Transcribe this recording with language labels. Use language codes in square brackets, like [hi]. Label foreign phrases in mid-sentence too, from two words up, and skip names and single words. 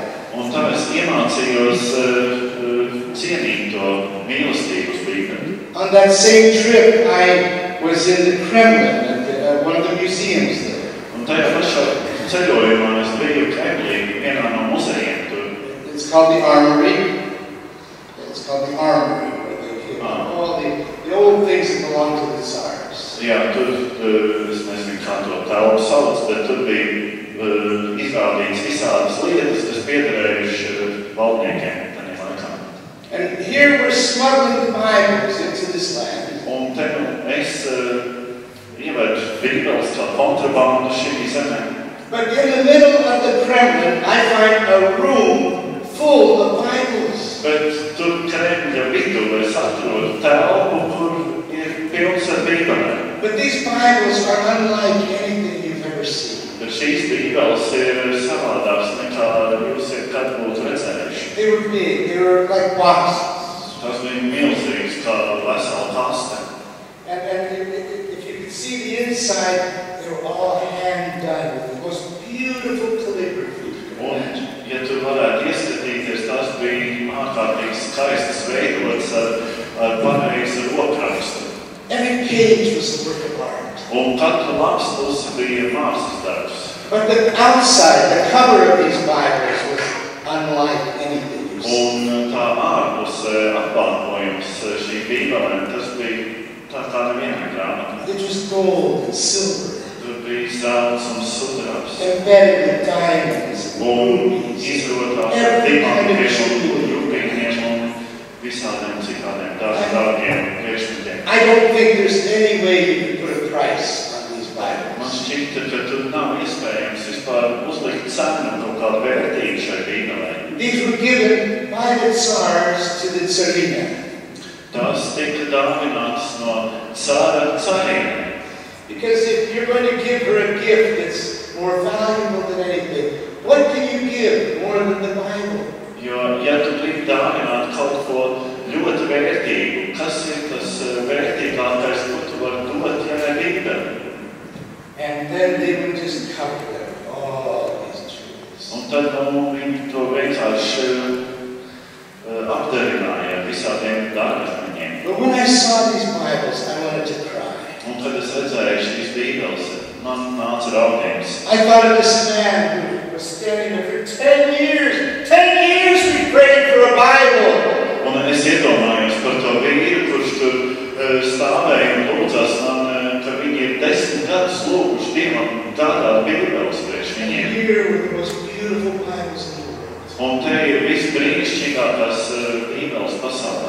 [lv] Un tā es iemācījos cienīt to mīlestību uz Bībeli. [en] On that same trip, I was in the Kremlin at one of the museums there. [lv] Un tajā pašā ceļojumā es biju Kremlī, vienā no muzejiem tur. [en] It's called the Armory. It's called the Armory, where they keep all the old things that belong to the Tsars. [lv] Jā, tur, es nezinu, kā to telpu sauc, bet tur bija izrādīts visādas lietas, kas piederējuši valdniekiem tajā laikā. [en] And here we're smuggling the Bibles into this land. [lv] Un te es ievedu bībeles kā kontrabandu šī zemē. [en] But in the middle of the Kremlin, I find a room full of Bibles. [lv] Bet tur Kremļa vidū es atrodu telpu, kur ir pilns ar bībelēm. [en] But these Bibles are unlike anything you've ever seen. [lv] Bet šīs bībeles ir savādākas nekā jūs kad būtu redzējuši. [en] They were big. They were like boxes. [lv] Tas bija milzīgs, kā vesela kaste. [en] And if you could see the inside, they were all hand done with the most beautiful calligraphy. [lv] Un, ja tu varētu ieskatīties, tas bija ārkārtīgi skaistas veidots ar pareizu rokrakstu. [en] Every page was a work of art. [lv] Un katra lapas puse bija mākslas darbs. [en] But the outside, the cover of these Bibles was unlike anything you've seen. [lv] Un tā ārpuse apbalvojums šī bībelēm, tas bija tā kā nevienā grāmatā. [en] It was gold and silver. [lv] Tur bija zelts un sudrabs. [en] Embedded with diamonds and [lv] Un [en] rubies. [lv] izrotās ar dimantiem un rubīņiem un visādiem citādiem dārgiem priekšmetiem. [en] I don't think there's any way you could put a price on these [lv] Man [en] Bibles. [lv] šķita, ka tur nav iespējams vispār uzlikt cenu kaut kādu vērtību šai bībelē. [en] These were given by the Tsars to the Tsarina. [lv] Tās tika dāvinātas no cara cariem. [en] Because if you're going to give her a gift that's more valuable than anything, what can you give more than the Bible? [lv] Jo, ja tu gribi dāvināt kaut ko ļoti vērtīgu, kas ir tas vērtīgākais, ko tu vari dot, ja ne bībeli? [en] And then they would just cover them with all these truths. [lv] Un tad viņi to vienkārši apdarināja visādiem dārgakmeņiem. [en] But when I saw these Bibles, I wanted to cry. [lv] Un kad es redzēju šīs bībeles, man nāca raudījums. [en] I thought of this man who was standing there for 10 years. 10 years we prayed for a Bible. [lv] Un es iedomājos par to vīru, kurš tur stāvēja un lūdzās man, ka viņi ir 10 gadus lūguši Dievam tādāt bībeles priekš [en] And [lv] viņiem. [en] here were the most beautiful Bibles in the world. [lv] Un te ir visbrīnišķīgākās bībeles pasaulē.